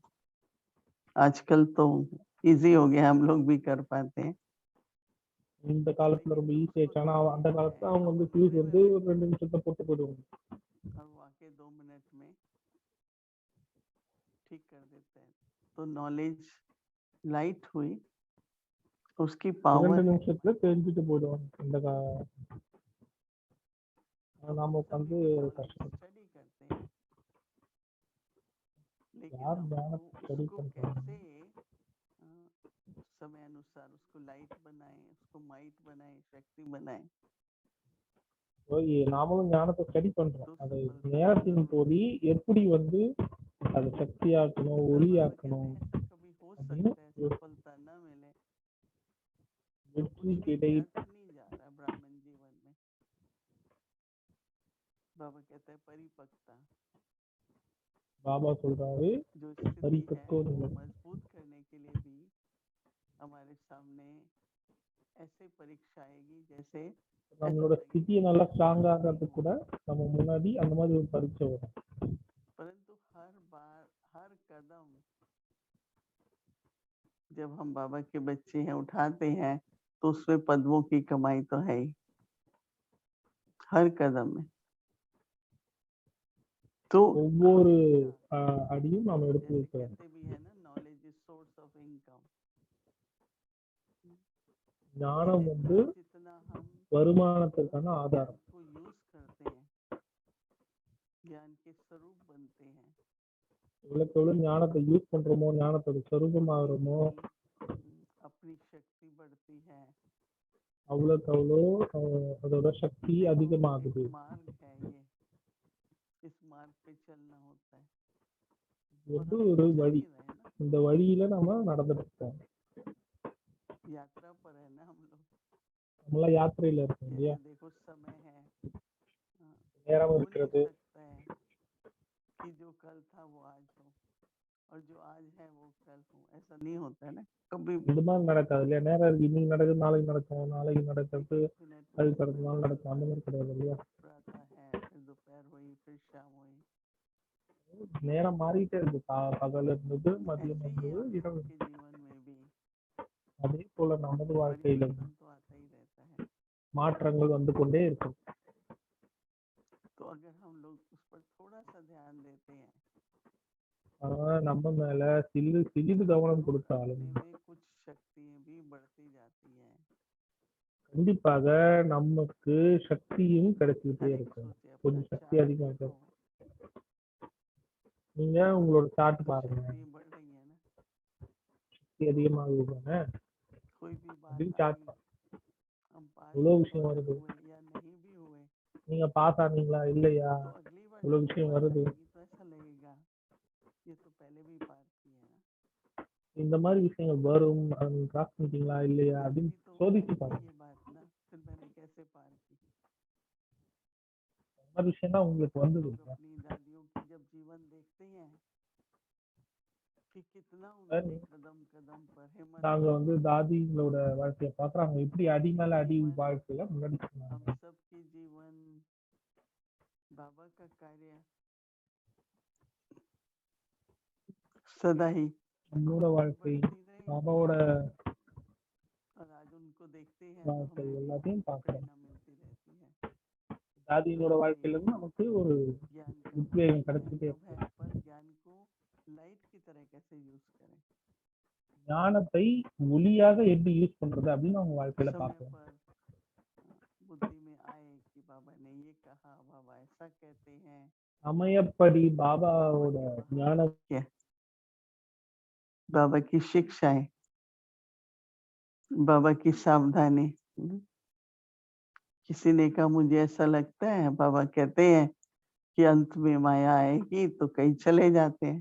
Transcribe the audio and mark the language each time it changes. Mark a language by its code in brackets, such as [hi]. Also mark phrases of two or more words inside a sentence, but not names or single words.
[hi] आजकल तो इजी हो गया, हम लोग भी कर पाते हैं। [ta] இந்த காலத்துல ரொம்ப ஈஸியாச்சு. ஆனா அந்த காலத்துல அவங்க ஃபியூஸ் ஒரு 2 நிமிஷத்தை போட்டு போயிடுவாங்க. [hi] और वो आके 2 मिनट में ठीक कर देते हैं। तो [en] knowledge light [hi] हुई उसकी 2 पावर है [ta] நிமிஷத்துல தெரிஞ்சுட்டு போயிடுவாங்க. நாம [hi] हम [ta] உட்காந்து [hi] सभी तो नॉलेज [ta] கஷ்டப்பட்டு [hi] स्टडी करते हैं लेकिन [ta] யார் [hi] हमको [ta] ஞானத்தை ஸ்டடி [hi] उसको [ta] பண்றாங்க? [hi] कैसे अ, समय अनुसार उसको लाइट बनाए, उसको माइट बनाए, शक्ति बनाए, [ta] போய் நாமளும் ஞானத்தை ஸ்டடி பண்றோம். [hi] तो [ta] அதை [hi] सफलता [ta] நேரத்தின் [hi] मिलना [ta] போது எப்படி வந்து அதை சக்தியாக்கணும், [hi] पर बाबा कहते [ta] ஒளியாக்கணும் [hi] हैं ऐसा कभी हो [ta] அப்படின்னு [hi] सकता है सफलता न मिले तो कुछ [ta] வெற்றி [hi] भी [ta] கிடை [hi] व्यर्थ नहीं जा रहा ब्राह्मण जीवन में। बाबा कहते हैं परिपक्वता [ta] பாபா சொல்றாரு [hi] जो स्थिति है [ta] பரிபக்குவ [hi] वो [ta] நிலை. [hi] मजबूत करने के लिए भी हमारे सामने ऐसे परीक्षा आएगी जैसे ऐसा [ta] நம்மளோட [hi] लगेगा [ta] ஸ்திதியை [hi] कि [ta] நல்லா [hi] मैं [ta] ஸ்ட்ராங் [hi] पास [ta] ஆகிறது [hi] नहीं [ta] கூட [hi] हुआ, [ta] நம்ம முன்னாடி அந்த மாதிரி ஒரு பரீட்சை வரும். [hi] परंतु हर बार हर कदम जब हम बाबा के बच्चे हैं उठाते हैं तो उसमें पद्मों की कमाई तो है ही हर कदम में। तो [ta] ஒவ்வொரு [hi] हमेशा [ta] அடியும் நாம் எடுத்து [hi] जैसे [ta] வைக்கிறோம். [hi] कहते भी है ना [en] knowledge is source of income, [ta] ஞானம் வந்து [hi] जितना जितना हम [ta] வருமானத்திற்கான [hi] ज्ञान [ta] ஆதாரம். [hi] को यूज करते हैं ज्ञान के स्वरूप बनते हैं [ta] எவ்வளவுக்கு எவ்வளவு ஞானத்தை யூஸ் பண்றோமோ, ஞானத்தோட [hi] उतनी [ta] சொரூபமாகறோமோ, [hi] उतनी अपनी शक्ति बढ़ती है। [ta] அவ்வளவுக்கு அவ்வளோ அதோட சக்தி [hi] देखो [ta] அதிகமாகுது. [hi] एक मार्ग है ये, इस मार्ग पे चलना होता है [ta] இது [hi] और [ta] வந்து [hi] हम [ta] ஒரு [hi] चल [ta] வழி. [hi] ही रहे हैं ना, [ta] இந்த வழியில நம்ம நடந்துட்டு இருக்கோம். [hi] यात्रा पर है ना हम लोग। [ta] நம்மளாம் யாத்திரையில இருக்கோம் இல்லையா? [hi] जैसे देखो समय है, हाँ, [ta] நேரம் [hi] हो नहीं [ta] இருக்கிறது. [hi] सकता है कि जो कल था वो आज हो और जो आज है वो कल हो, ऐसा नहीं होता है ना कभी भी। [ta] இந்த மாதிரி நடக்காது இல்லையா? நேரம் இருக்கு, இன்னைக்கு நடக்குது, நாளைக்கு நடக்கும், நாளைக்கு [hi] एक [ta] நடக்கிறது [hi] एक मिनट में [ta] அதுக்கு [hi] समय [ta] அடுத்த நாள் நடக்கும். அந்த மாதிரி கிடையாது இல்லையா? [hi] प्रातः है, फिर दोपहर हुई, फिर शाम हुई, [ta] நேரம் மாறிட்டே இருக்கு. பகல் இருந்தது, மதியம் [hi] ऐसे ही [ta] இருந்தது, [hi] हम [ta] இரவு. [hi] सबके जीवन में भी [ta] அதே போல நமது வாழ்க்கையில [hi] परिवर्तन तो आता ही रहता है। [ta] மாற்றங்கள் வந்து கொண்டே இருக்கும். [hi] तो अगर हम लोग उस पर थोड़ा सा ध्यान देते हैं [ta] ஆனா நம்ம மேல சிறிது கவனம் [hi] तो [ta] கொடுத்தாலும் [hi] अपने में कुछ शक्तियां भी बढ़ती जाती हैं। [ta] கண்டிப்பாக நமக்கு சக்தியும் கிடைச்சிக்கிட்டே [hi] हर एक [ta] இருக்கும். [hi] सोचे अपना [ta] கொஞ்சம் சக்தி [hi] चार्ट [ta] அதிகமாக [hi] देखो, [ta] இருக்கும். நீங்க உங்களோட சார்ட் [hi] तो [ta] பாருங்க. [hi] शक्ति बढ़ रही है ना, [ta] சக்தி அதிகமாகுது தானே? [hi] कोई भी बात [ta] அப்படின்னு [hi] आई [ta] சார்ட் [hi] हम पास [ta] இவ்வளவு விஷயம் [hi] हुए [ta] வருது. [hi] या नहीं भी हुए [ta] நீங்க பாஸ் ஆனீங்களா இல்லையா? [hi] तो अगली बार [ta] இவ்வளவு [hi] जब वो [ta] விஷயம் [hi] बात [ta] வருது. [hi] आएगी तो ऐसा लगेगा ये तो पहले भी पार किए हैं ना, [ta] இந்த மாதிரி விஷயங்கள் வரும். அதை நீங்க கிராஸ் பண்ணிட்டீங்களா இல்லையா [hi] मैंने [ta] அப்படின்னு [hi] भी तो [ta] சோதிச்சு [hi] पाई थी [ta] பாருங்க. [hi] ये बात ना, फिर मैंने कैसे पार की। [ta] இந்த மாதிரி விஷயம் தான் உங்களுக்கு [hi] हम [ta] வந்தது [hi] लोग [ta] இல்லையா? [hi] अपनी दादियों की जब जीवन देखते हैं कि कितना उन्होंने कदम कदम पर हिम्मत [ta] நாங்க [hi] की, [ta] வந்து தாதிங்களோட வாழ்க்கையை பார்க்குறோம். அவங்க எப்படி அடி மேல அடி [hi] जीवन [ta] வாழ்க்கையில முன்னாடி [hi] हम [ta] சொன்னாங்க. [hi] सबकी जीवन बाबा का कार्य सदा ही [ta] நம்மளோட வாழ்க்கை [hi] बढ़ती रही [ta] பாபாவோட [hi] और आज उनको देखते हैं तो [ta] வாழ்க்கை [hi] हमें भी [ta] எல்லாத்தையும் பார்க்குறோம். [hi] प्रेरणा मिलती रहती है। [ta] தாதிங்களோட வாழ்க்கையில இருந்து நமக்கு ஒரு [hi] ज्ञान का [ta] உத்வேகம் [hi] महत्व [ta] கிடைச்சிக்கிட்டே [hi] है [ta] இருக்கு. [hi] पर ज्ञान को लाइट की तरह कैसे यूज करें, [ta] ஞானத்தை ஒளியாக எப்படி யூஸ் பண்றது அப்படின்னு அவங்க வாழ்க்கையில [hi] समय [ta] பார்க்கணும். [hi] पर बुद्धि में आए कि बाबा ने ये कहा, बाबा ऐसा कहते हैं, [ta] சமயப்படி [hi] बाबा [ta] பாபாவோட [hi] के [ta] ஞானம் [hi] क्या बाबा की शिक्षाएं, बाबा की सावधानी। किसी ने कहा मुझे ऐसा लगता है, बाबा कहते हैं कि अंत में माया आएगी तो कहीं चले जाते हैं,